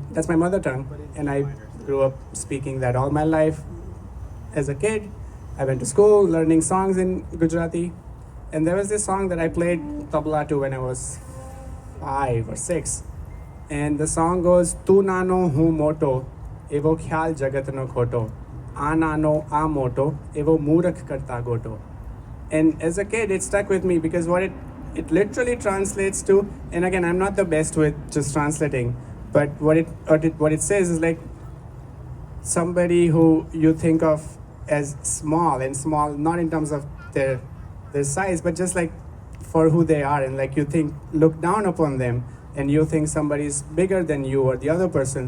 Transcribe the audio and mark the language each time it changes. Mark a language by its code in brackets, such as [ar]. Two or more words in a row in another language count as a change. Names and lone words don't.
[en] That's my mother tongue, and I grew up speaking that all my life. As a kid, I went to school learning songs in Gujarati, and there was this song that I played tabla to when I was 5 or 6, and the song goes [gu] તું નાનો હું મોટો, એવો ખ્યાલ જગતનો ખોટો. નાનો, મોટો, એવો મૂરખ કરતા ગોટો. [en] And as a kid, it stuck with me because what it literally translates to, and again, I'm not the best with just translating, but what it says is like somebody who you think of as small, not in terms of their size, but just like for who they are, and like you look down upon them, and you think somebody's bigger than you or the other person.